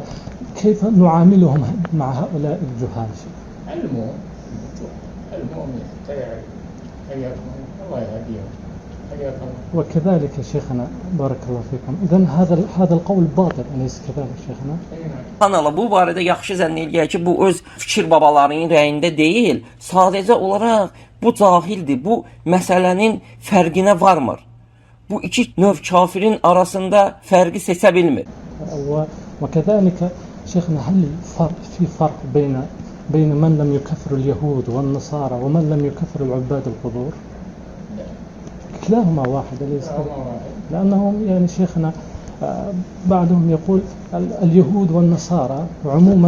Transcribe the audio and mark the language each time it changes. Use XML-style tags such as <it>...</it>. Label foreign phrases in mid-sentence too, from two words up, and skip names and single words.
<ar>كيف نعاملهم مع هؤلاء الجهال؟ المؤمن حتى يعرف الله يهديهم. وكذلك شيخنا بارك الله فيكم، إذن هذا القول باطل أليس كذلك شيخنا؟</ar> <az>Subhanallah, bu barədə yaxşı zənn eləyək ki, bu öz fikir babalarının rəyində deyil, sadəcə olaraq bu cahildir, bu məsələnin fərqinə varmır. Bu iki növ kafirin arasında fərqi seçə bilmir.</az> <ar>وكذلك شيخنا هل في فرق بين من لم يكفر اليهود والنصارى ومن لم يكفر العباد القبور؟ كلاهما واحد أليس كذلك؟ لأنهم يعني شيخنا بعضهم يقول اليهود والنصارى عموما</ar>